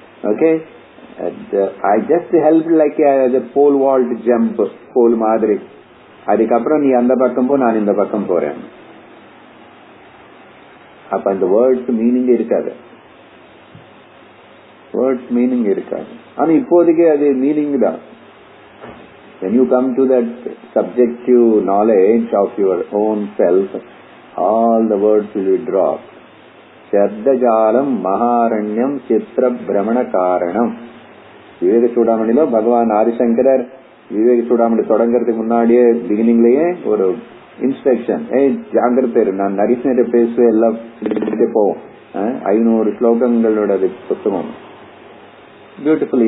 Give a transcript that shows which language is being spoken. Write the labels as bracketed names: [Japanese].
[English] okay, I just help like pole vault jump, [Tamil] போல் மாதிரி. அதுக்கப்புறம் நீ அந்த பக்கம் போ, நான் இந்த பக்கம் போறேன். அப்ப அந்த வேர்ட்ஸ் மீனிங் இருக்காது, வேர்ட்ஸ் மீனிங் இருக்காது. ஆனா இப்போதைக்கு அது மீனிங் தான். [English] When you come to that subjective knowledge of your own self, all the words will be dropped. [Sanskrit] Shabdajalam maharanyam chitra brahmana karanam. [Tamil] விவேக சூடாமணில பகவான் ஆதிசங்கரர் விவேக சூடாமணி தொடங்கறதுக்கு முன்னாடியே பிகினிங்லயே ஒரு இன்ஸ்ட்ரக்ஷன், ஜாகிரதை, நான் நரிசனரை பேசுவேன், எல்லாம் போவோம். 500 ஸ்லோகங்களோட புத்தகம், பியூட்டிஃபுல்.